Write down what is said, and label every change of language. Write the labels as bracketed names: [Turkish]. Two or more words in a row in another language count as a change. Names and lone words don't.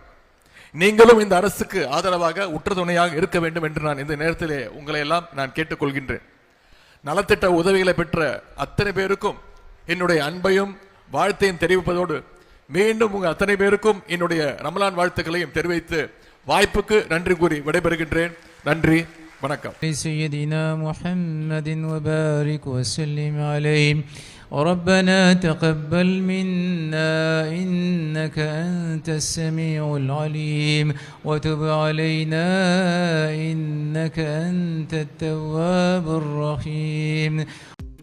[Tamil] நீங்களும் இந்த அரசுக்கு ஆதரவாக உற்ற துணையாக இருக்க வேண்டும் என்று நான் இந்த நேரத்திலே உங்களை எல்லாம் நான் கேட்டுக்கொள்கின்றேன். நலத்திட்ட உதவிகளை பெற்ற அத்தனை பேருக்கும் என்னுடைய அன்பையும் வாழ்த்தையும் தெரிவிப்பதோடு மீண்டும் உங்கள் அத்தனை பேருக்கும் என்னுடைய ரமலான் வாழ்த்துக்களையும் தெரிவித்து வாய்ப்புக்கு நன்றி கூறி விடைபெறுகின்றேன். நன்றி, வணக்கம். [Arabic] سيدنا محمد وبارك وسلم عليه. ربنا تقبل منا إنك أنت السميع العليم وتب علينا إنك أنت التواب الرحيم.